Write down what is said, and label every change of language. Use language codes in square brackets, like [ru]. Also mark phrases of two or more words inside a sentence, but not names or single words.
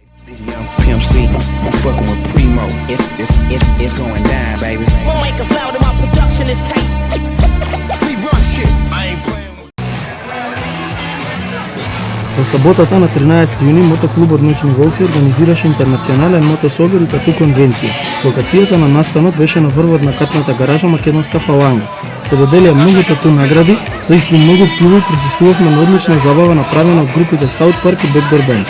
[en] This young Pimp C, I'm fucking with Primo. It's going down, baby. Won't make us loud, my production is tight. We run shit. I ain't playing with. [mk] Во саботата на 13 јуни мотоклубот Ноќни волци организираше интернационален мотособир и тату конвенција. Локацијата на настанот беше на врвот на катната гаража Македонска фаланга. Се доделија многу тату награди, со исто многу пиво и присуствувавме на одлична забава направена од групите South Park и Backdoor Band.